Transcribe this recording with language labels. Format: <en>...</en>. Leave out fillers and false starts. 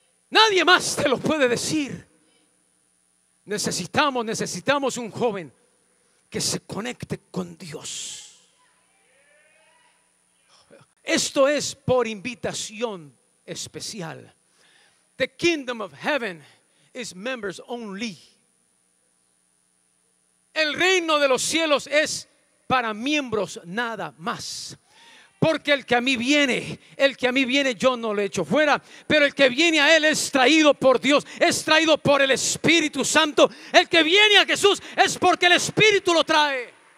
<es>Nadie más te lo puede decir. Necesitamos un joven que se conecte con Dios. Esto es por invitación especial.</es> <en>The kingdom of heaven is members only.</en> <es>El reino de los cielos es para miembros nada más. Porque el que a mí viene yo no lo echo fuera, pero el que viene a Él es traído por Dios, es traído por el Espíritu Santo. El que viene a Jesús es porque el Espíritu lo trae.</es>